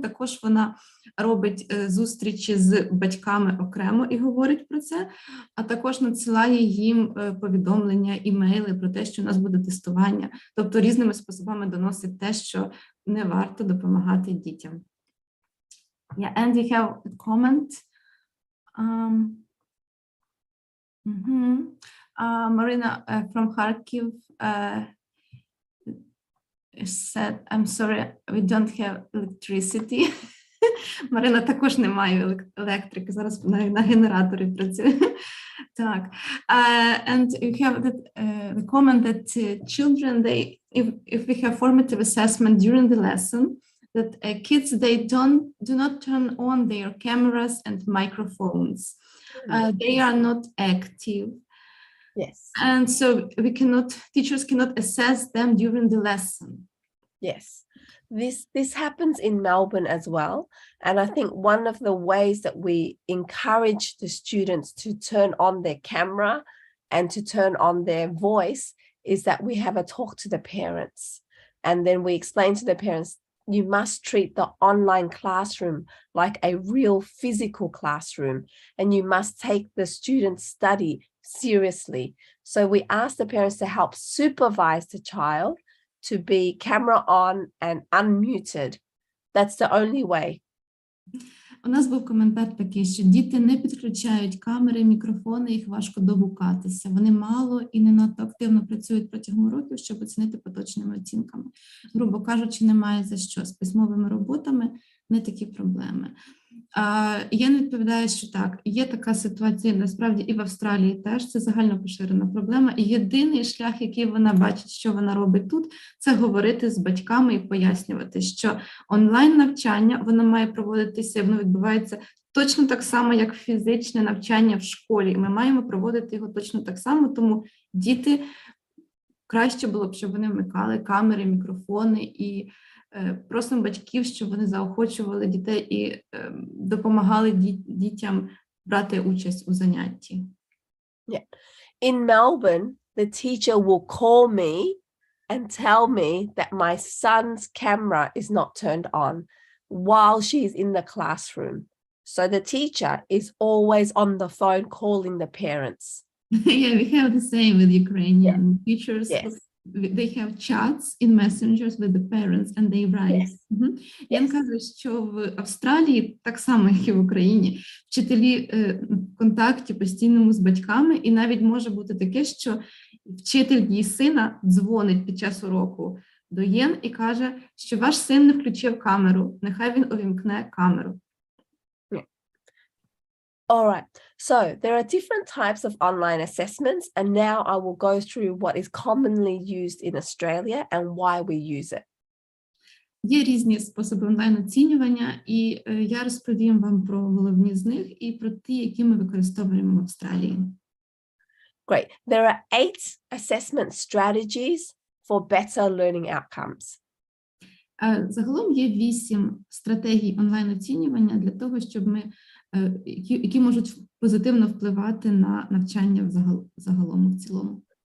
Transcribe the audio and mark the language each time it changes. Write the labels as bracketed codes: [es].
[uk] Також вона робить зустрічі з батьками окремо і говорить про це, а також надсилає їм повідомлення, імейли про те, що у нас буде тестування. Тобто різними способами доносить те, що не варто допомагати дітям. [en] Yeah, and we have a comment. Marina from Kharkiv said, I'm sorry, we don't have electricity. [uk] Марина також не має електрики, зараз на генераторі працює. Так. [en] And you have the comment that children, if we have formative assessment during the lesson, that kids, they do not turn on their cameras and microphones. They are not active. Yes. And so teachers cannot assess them during the lesson. Yes. This happens in Melbourne as well. And I think one of the ways that we encourage the students to turn on their camera and to turn on their voice is that we have a talk to the parents. And then we explain to the parents, you must treat the online classroom like a real physical classroom, and you must take the students' study seriously. So we ask the parents to help supervise the child to be camera on and unmuted. That's the only way. [uk] У нас був коментар такий, що діти не підключають камери, мікрофони, їх важко догукатися. Вони мало і не надто активно працюють протягом років, щоб оцінити поточними оцінками. Грубо кажучи, немає за що. З письмовими роботами не такі проблеми. Я не відповідаю, що так, є така ситуація, насправді, і в Австралії теж, це загально поширена проблема. І єдиний шлях, який вона бачить, що вона робить тут, це говорити з батьками і пояснювати, що онлайн-навчання, воно має проводитися, воно відбувається точно так само, як фізичне навчання в школі. Ми маємо проводити його точно так само, тому діти, краще було б, щоб вони вмикали камери, мікрофони і просимо батьків, щоб вони заохочували дітей і допомагали дітям брати участь у занятті. [en] Yeah. In Melbourne, the teacher will call me and tell me that my son's camera is not turned on while she's in the classroom. So the teacher is always on the phone calling the parents. Yeah, we have the same with Ukrainian teachers. Yes. They have chats in messengers with the parents and they write. Yes. [uk] Ян каже, що в Австралії, так само, як і в Україні, вчителі в контакті постійному з батьками, і навіть може бути таке, що вчитель її сина дзвонить під час уроку до Йен і каже, що ваш син не включив камеру, нехай він увімкне камеру. [en] All right, so there are different types of online assessments, and now I will go through what is commonly used in Australia and why we use it. [uk] Є різні способи онлайн-оцінювання, і я розповім вам про головні з них і про ті, які ми використовуємо в Австралії. [en] Great. There are 8 assessment strategies for better learning outcomes. [uk] Загалом є 8 стратегій онлайн-оцінювання для того, щоб ми, які можуть позитивно впливати на навчання загалом в цілому.